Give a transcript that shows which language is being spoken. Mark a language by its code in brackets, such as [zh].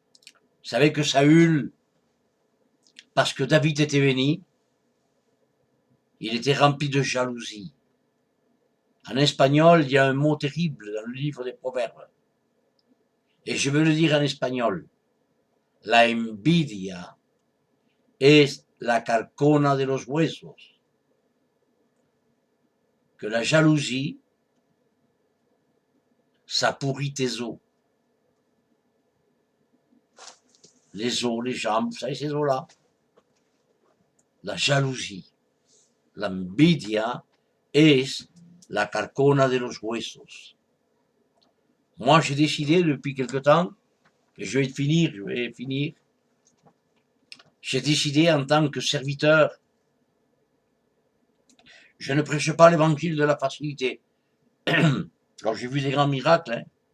[fr] Vous savez que Saül, parce que David était béni, il était rempli de jalousie. En espagnol, il y a un mot terrible dans le livre des Proverbes. Et je veux le dire en espagnol. [es] La envidia es la carcona de los huesos. [fr] Que la jalousie, ça pourrit tes os. Les os, les jambes, vous savez ces os-là. La jalousie. [es] La envidia es la carcona de los huesos. [fr] Moi, j'ai décidé depuis quelque temps, et je vais finir, j'ai décidé en tant que serviteur, je ne prêche pas l'évangile de la facilité. Alors j'ai vu des grands miracles. Hein.